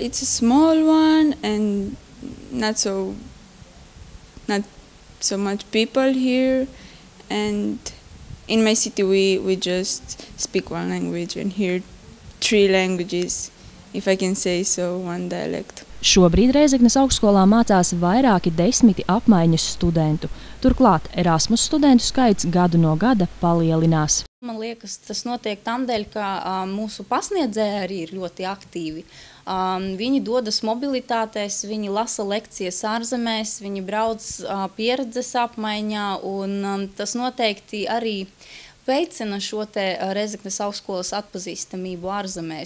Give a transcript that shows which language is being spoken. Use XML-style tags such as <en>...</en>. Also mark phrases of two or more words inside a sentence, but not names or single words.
<en>It's a small one and not so much people here. And in my city we just speak one language and here 3 languages, if I can say so, one dialect.</en> <lv>Šobrīd Rēzeknes augstskolā mācās vairāki 10 apmaiņas studentu. Turklāt Erasmus studentu skaits gadu no gada palielinās. Man liekas, tas notiek tādēļ, ka mūsu pasniedzēji arī ir ļoti aktīvi. Viņi dodas mobilitātēs, viņi lasa lekcijas ārzemēs, viņi brauc pieredzes apmaiņā, un tas noteikti arī veicina šo te Rēzeknes augstskolas atpazīstamību ārzemēs.</lv>